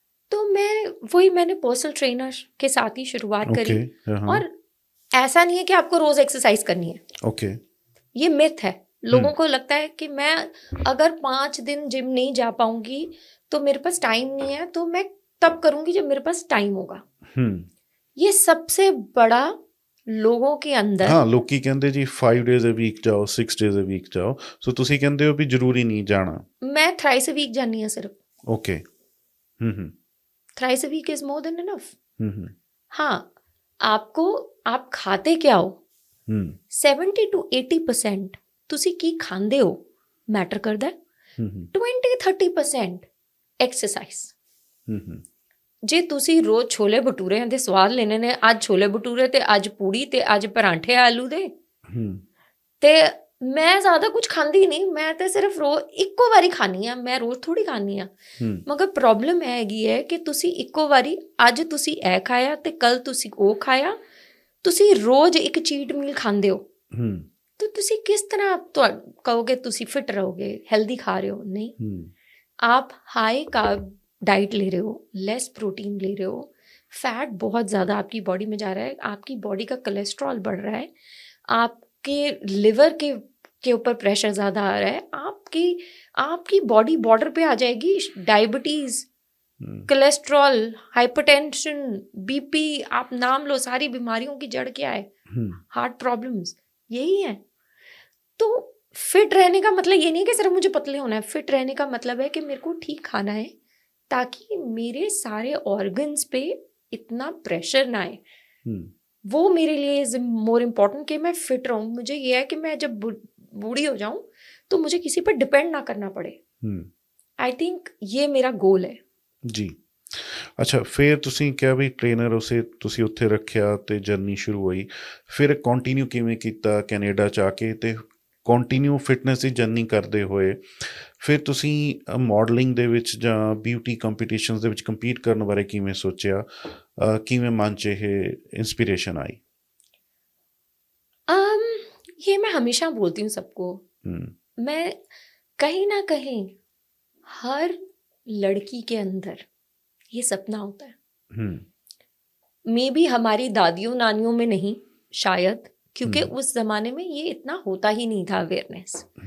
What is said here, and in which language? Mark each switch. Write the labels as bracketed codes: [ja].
[hi] तो मैंने personal trainer के साथ ही शुरुआत करी और ऐसा नहीं है कि आपको रोज एक्सरसाइज करनी है ये मिथ है लोगों को लगता है कि मैं अगर 5 दिन जिम नहीं जा पाऊंगी तो मेरे पास टाइम नहीं है तो मैं तब करूंगी जब मेरे पास टाइम होगा ये सबसे बड़ा लोगों के अंदर [pa] हाँ ਲੋਕੀ ਕਹਿੰਦੇ ਜੀ [en] 5 days a week [pa] ਜਾਓ [en] 6 days a week [pa] ਜਾਓ ਸੋ ਤੁਸੀਂ ਕਹਿੰਦੇ ਹੋ ਵੀ ਜ਼ਰੂਰੀ ਨਹੀਂ ਜਾਣਾ [hi] मैं [en] thrice a week [hi] जानी है सिर्फ [en] okay thrice a week is more than enough [hi] हाँ आप खाते क्या हो [pa] 70 to 80% ਤੁਸੀਂ ਕੀ ਖਾਂਦੇ ਹੋ ਮੈਟਰ ਕਰਦਾ 20-30% ਐਕਸਰਸਾਈਜ਼ ਜੇ ਤੁਸੀਂ ਰੋਜ਼ ਛੋਲੇ ਭਟੂਰਿਆਂ ਦੇ ਸਵਾਦ ਲੈਣੇ ਨੇ ਅੱਜ ਛੋਲੇ ਭਟੂਰੇ ਤੇ ਅੱਜ ਪੂੜੀ ਤੇ ਅੱਜ ਪਰਾਂਠੇ ਆਲੂ ਦੇ ਤੇ ਮੈਂ ਜ਼ਿਆਦਾ ਕੁਝ ਖਾਂਦੀ ਨਹੀਂ, ਮੈਂ ਤਾਂ ਸਿਰਫ ਇੱਕੋ ਵਾਰੀ ਖਾਣੀ ਆ, ਮੈਂ ਰੋਜ਼ ਥੋੜੀ ਖਾਣੀ ਆ। ਮਗਰ ਪ੍ਰੋਬਲਮ ਇਹ ਹੈਗੀ ਹੈ ਕਿ ਤੁਸੀਂ ਇੱਕੋ ਵਾਰੀ ਅੱਜ ਤੁਸੀਂ ਇਹ ਖਾਇਆ ਤੇ ਕੱਲ ਤੁਸੀਂ ਉਹ ਖਾਇਆ, ਤੁਸੀਂ ਰੋਜ਼ ਇੱਕ ਚੀਟ ਮੀਲ ਖਾਂਦੇ ਹੋ ਤਾਂ ਤੁਸੀਂ ਕਿਸ ਤਰ੍ਹਾਂ ਕਹੋਗੇ ਤੁਸੀਂ ਫਿਟ ਰਹੋਗੇ, [hi] हेल्दी खा रहे हो? नहीं, आप हाई कार्ब डाइट ले रहे हो, लेस प्रोटीन ले रहे हो, फैट बहुत ज़्यादा आपकी बॉडी में जा रहा है, आपकी बॉडी का कोलेस्ट्रॉल बढ़ रहा है, आपके लिवर के ऊपर प्रेशर ज़्यादा आ रहा है, आपकी बॉडी बॉर्डर पे आ जाएगी डायबिटीज़, कोलेस्ट्रॉल, हाइपरटेंशन, बीपी, आप नाम लो, सारी बीमारियों की जड़ क्या है? हार्ट प्रॉब्लम्स, यही है। तो फिट रहने का मतलब ये नहीं कि सिर्फ मुझे पतले होना है, फिट रहने का मतलब है कि मेरे को ठीक खाना है ताकि मेरे सारे ऑर्गन्स पे इतना प्रेशर ना आए। वो मेरे लिए इज मोर इम्पोर्टेंट कि मैं फिट रहूं। मुझे ये है कि मैं जब बूढ़ी हो जाऊं तो मुझे किसी पर डिपेंड ना करना पड़े। आई थिंक ये मेरा गोल है जी। [pa] ਅੱਛਾ, ਫਿਰ ਤੁਸੀਂ ਕਿਹਾ ਵੀ ਟ੍ਰੇਨਰ ਉਸੇ ਤੁਸੀਂ ਉੱਥੇ ਰੱਖਿਆ ਤੇ ਜਰਨੀ ਸ਼ੁਰੂ ਹੋਈ, ਫਿਰ ਕੰਟੀਨਿਊ ਕਿਵੇਂ ਕੀਤਾ ਕੈਨੇਡਾ 'ਚ ਆ ਕੇ, ਤੇ ਕੰਟੀਨਿਊ ਫਿਟਨੈਸ ਦੀ ਜਰਨੀ ਕਰਦੇ ਹੋਏ ਫਿਰ ਤੁਸੀਂ ਮਾਡਲਿੰਗ ਦੇ ਵਿੱਚ ਜਾਂ ਬਿਊਟੀ ਕੰਪੀਟੀਸ਼ਨਸ ਦੇ ਵਿੱਚ ਕੰਪੀਟ ਕਰਨ ਬਾਰੇ ਕਿਵੇਂ ਸੋਚਿਆ, ਕਿਵੇਂ ਮਨ 'ਚ ਇਹ [hi] इंस्पिरेशन आई? ये मैं हमेशा बोलती हूँ सबको, मैं कहीं ना कहीं हर लड़की के अंदर ये सपना होता है। मे बी हमारी दादियों नानियों में नहीं शायद, क्योंकि उस जमाने में ये इतना होता ही नहीं था अवेयरनेस।